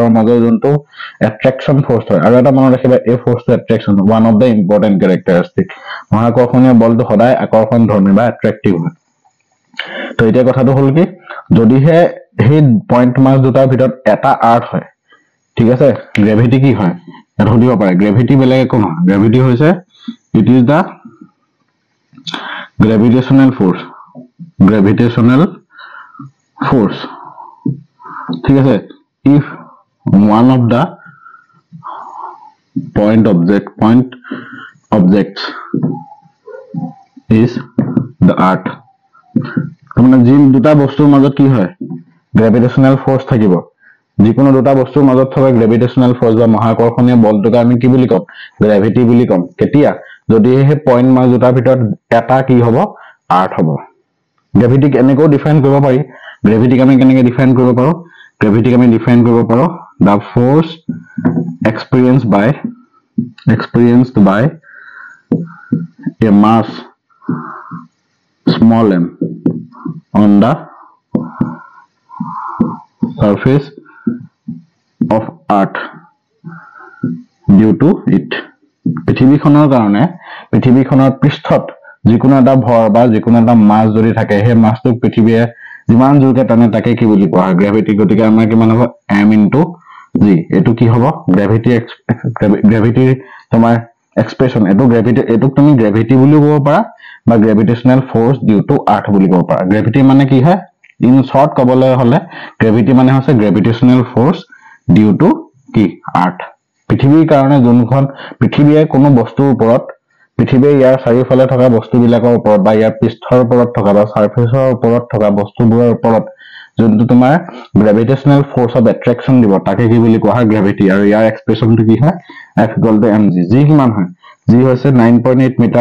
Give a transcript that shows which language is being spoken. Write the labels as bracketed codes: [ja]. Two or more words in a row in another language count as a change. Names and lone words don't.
[as] মাজৰ যোনটো [en] attraction force [as] হয় আৰু এটা মনত ৰাখিবা এই ফোৰ্সটো এট্ৰেকশন [en] one of the important characteristic [as] মহাকৰ্ষণীয় বলটো সদায় আকৰ্ষণ ধৰ্মী বা এট্ৰেক্টিভ হয় তো এতিয়া কথাটো হল কি যদিহে সেই [en] point mass [as] দুটাৰ ভিতৰত এটা আৰ্থ হয় ঠিক আছে গ্ৰেভিটি কি হয় এটা সুধিব পাৰে গ্ৰেভিটি বেলেগ একো নহয় গ্ৰেভিটি হৈছে [en] it is the gravitational force [as] ঠিক আছে [en] if one of the point objects is the earth [as] মানে যি দুটা বস্তুৰ মাজত কি হয় [en] gravitational force [as] থাকিব যিকোনো দুটা বস্তুৰ মাজত থকা [en] gravitational force [as] বা মহাকৰ্ষণীয় বলটোক আমি কি বুলি কম গ্ৰেভিটি বুলি কম কেতিয়া যদি হে [en] point mass [as] দুটাৰ ভিতৰত এটা কি হ'ব আৰ্থ হ'ব গ্ৰেভিটিক এনেকৈ ডিফাইন কৰিব পাৰি গ্ৰেভিটিক আমি কেনেকৈ ডিফাইন কৰিব পাৰো [en] the force experienced by a mass small m on the surface of earth due to it [as] পৃথিৱীখনৰ পৃষ্ঠত যিকোনো এটা ভৰ বা যিকোনো এটা মাছ যদি থাকে সেই মাছটোক পৃথিৱীয়ে যিমান জোৰকে টানে তাকে কি বুলি কোৱা হয় গ্ৰেভিটি গতিকে আমাৰ কিমান হ'ব m * g এটো কি হ'ব গ্ৰেভিটিৰ তোমাৰ এক্সপ্ৰেশন এটো গ্ৰেভিটি এটোক তুমি গ্ৰেভিটি বুলিও ক'ব পাৰা বা [en] gravitational force due to earth [as] বুলি ক'ব পাৰা গ্ৰেভিটি মানে কি হয় [en] in short [as] কবলৈ হলে গ্ৰেভিটি মানে হৈছে [en] gravitational force due to [as] কি আর্থ পৃথিৱীৰ কাৰণে যোনখন পৃথিৱীয়ে কোনো বস্তুৰ ওপৰত পৃথিৱীৰ ইয়াৰ চাৰিওফালে থকা বস্তুবিলাকৰ ওপৰত বা ইয়াৰ পৃষ্ঠৰ ওপৰত থকা বা সাৰফেসৰ ওপৰত থকা বস্তুবোৰৰ ওপৰত যোনটো তোমাৰ [en] gravitational force of attraction [as] দিব তাকে কি বুলি কোৱা হয় গ্ৰেভিটি আৰু ইয়াৰ এক্সপ্ৰেছনটো কি হয় F = mg যি কিমান হয় যি হৈছে 9.8 মিটাৰ